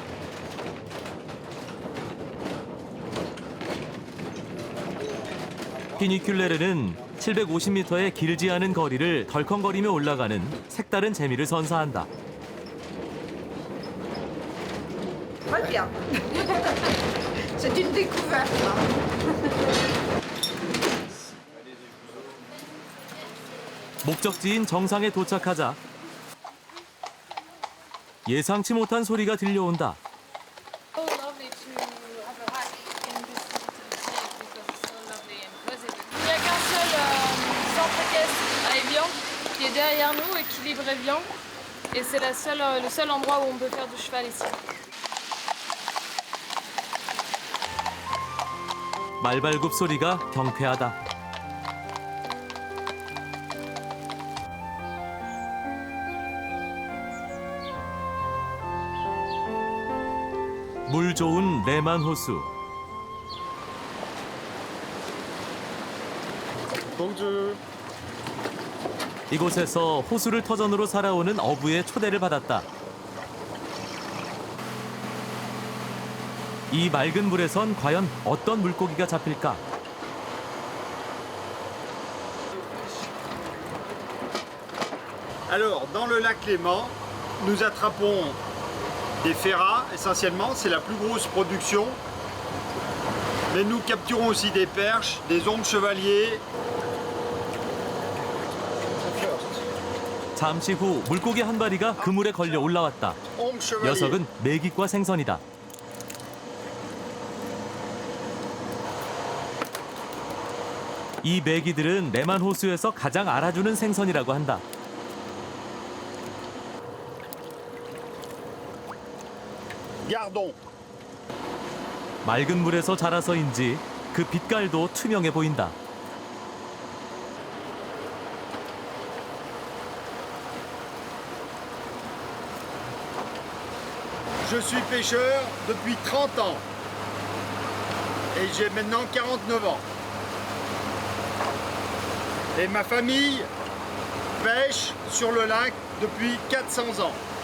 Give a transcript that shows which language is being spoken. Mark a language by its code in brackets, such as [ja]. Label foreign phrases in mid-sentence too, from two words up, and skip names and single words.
[ko] 퓨니큘레르는 750m의 길지 않은 거리를 덜컹거리며 올라가는 색다른 재미를 선사한다. [fr] Très bien. C'est une découverte. [ko] 목적지인 정상에 도착하자 예상치 못한 소리가 들려온다. [en] So lovely to have a rack in this shape because it's so lovely and positive. [fr] Il n'y a qu'un seul centre équestre à Évian qui est derrière nous, Équilibre Évian. Et c'est le seul endroit où on peut faire du cheval ici. [ko] 말발굽 소리가 경쾌하다. 물 좋은 레만 호수. 이곳에서 호수를 터전으로 살아오는 어부의 초대를 받았다. 이 맑은 물에선 과연 어떤 물고기가 잡힐까? [fr] Alors, dans le lac Léman, nous attrapons des ferrats, essentiellement, c'est la plus grosse production. Mais nous capturons aussi des perches, des ondes chevaliers. [ko] 잠시 후 물고기 한 마리가 그물에 걸려 올라왔다. [fr] Ondes chevaliers. [ko] 녀석은 메기과 생선이다. 이 메기들은 레만 호수에서 가장 알아주는 생선이라고 한다. [fr] Gardons. [ko] 맑은 물에서 자라서인지 그 빛깔도 투명해 보인다. [fr] Je suis pêcheur depuis 30 ans. Et j'ai maintenant 49 ans. Et ma famille pêche sur le lac depuis 400 ans.